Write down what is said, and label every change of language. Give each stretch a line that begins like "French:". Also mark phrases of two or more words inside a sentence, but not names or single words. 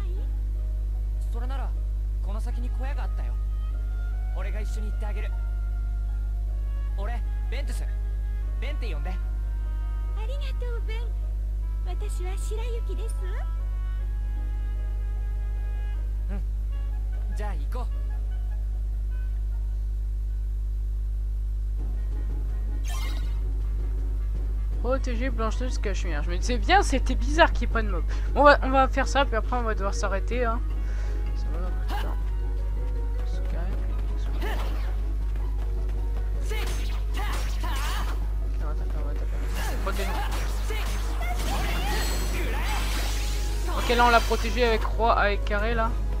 Japanese: それならこの先に小屋があったよ。俺が一緒に行ってあげる。俺ベントゥス。ベンって呼んで。ありがとうベン。私は白雪です。うん。じゃあ行こう。
French: Protéger Blanche-Neige Cachemire. Je me disais bien, c'était bizarre qu'il n'y ait pas de mob. On va faire ça, puis après on va devoir s'arrêter. Hein. Ça va dans le temps. Ok, là on l'a protégé avec roi, avec carré là.